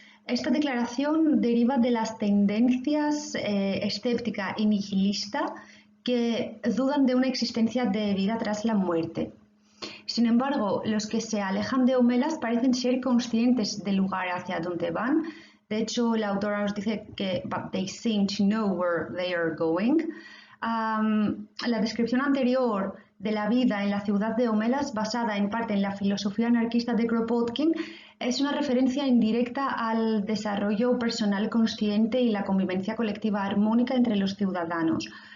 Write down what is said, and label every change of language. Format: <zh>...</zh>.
<es>Esta declaración deriva de las tendencias escéptica y nihilista que dudan de una existencia de vida tras la muerte. Sin embargo, los que se alejan de Homelas parecen ser conscientes del lugar hacia donde van. De hecho, la autora nos dice que</es> <en>they seem to know where they are going.</en> <es>La descripción anterior de la vida en la ciudad de Homelas, basada en parte en la filosofía anarquista de Kropotkin, es una referencia indirecta al desarrollo personal consciente y la convivencia colectiva armónica entre los ciudadanos.</es>